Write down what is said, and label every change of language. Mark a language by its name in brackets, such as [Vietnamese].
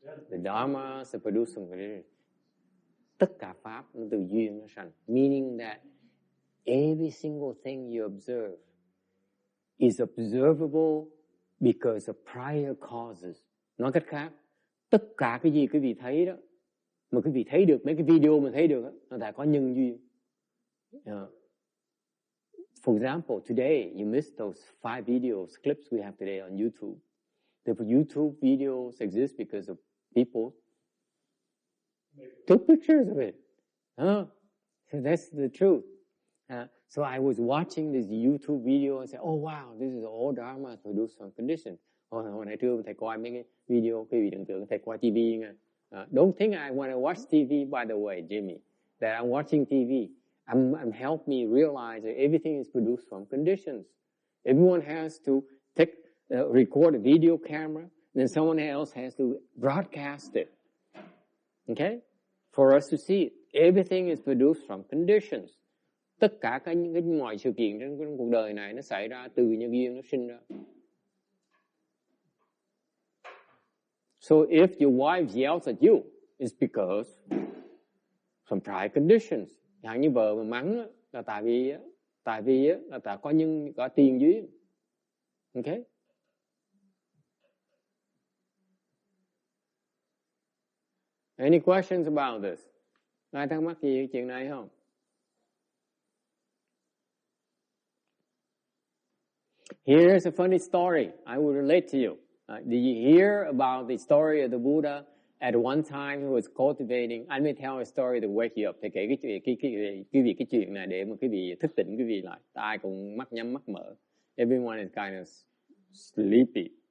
[English] The Dharma is the producing condition. [Vietnamese] Tất cả pháp nó từ duyên nó sanh. [English] Meaning that every single thing you observe is observable because of prior causes. [Vietnamese] Nói cách khác, tất cả cái gì quý vị thấy đó, mà quý vị thấy được, mấy cái video mình thấy được đó, nó đã có nhân duyên. [English] For example, today you missed those 5 videos, clips we have today on YouTube. The YouTube videos exist because of people took pictures of it. So that's the truth. So I was watching this YouTube video and said, oh wow, this is all Dharma produced from conditions. [Vietnamese] Hồi nãy trưa thầy coi mấy cái video, quý vị đừng tưởng thầy coi TV nha. [English] Don't think I want to watch TV, by the way, Jimmy, that I'm watching TV. I'm helped me realize that everything is produced from conditions. Everyone has to record a video camera, then someone else has to broadcast it. Okay? For us to see it. Everything is produced from conditions. [Vietnamese] Tất cả mọi sự kiện trong cuộc đời này nó xảy ra từ nhân duyên nó sinh ra. [English] So if your wife yells at you, it's because some prior conditions. [Vietnamese] Chẳng như vợ mà mắng là tại vì là tại có tiền duyên. [English] Okay? Any questions about this? [Vietnamese] Ai thắc mắc gì chuyện này không? [English] Here's a funny story I will relate to you. Did you hear about the story of the Buddha? At one time he was cultivating. I may tell a story to wake you up. [Vietnamese] Thì kể cái chuyện này để mà quý vị thức tỉnh quý vị lại. Ai cũng mắt nhắm mắt mở. [English] Everyone is kind of sleepy.